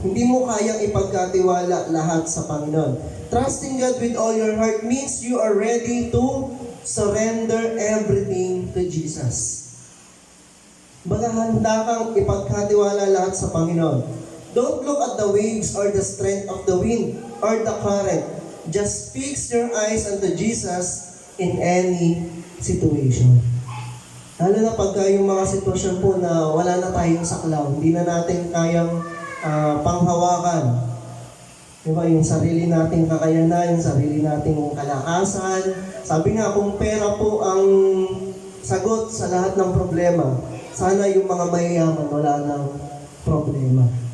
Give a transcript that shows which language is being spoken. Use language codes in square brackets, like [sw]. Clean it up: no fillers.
[tl] Hindi mo kayang ipagkatiwala lahat sa Panginoon. [en] Trusting God with all your heart means you are ready to surrender everything to Jesus. [tl] Baga handa kang ipagkatiwala lahat sa Panginoon. [en] Don't look at the waves or the strength of the wind or the current. Just fix your eyes onto Jesus in any situation. [tl] Lalo na pagka yung mga sitwasyon po na wala na tayong saklaw, hindi na natin kayang panghawakan. Diba? Yung sarili nating kakayanan, yung sarili nating kalakasan. Sabi nga, kung pera po ang sagot sa lahat ng problema, sana yung mga mayayaman wala ng problema.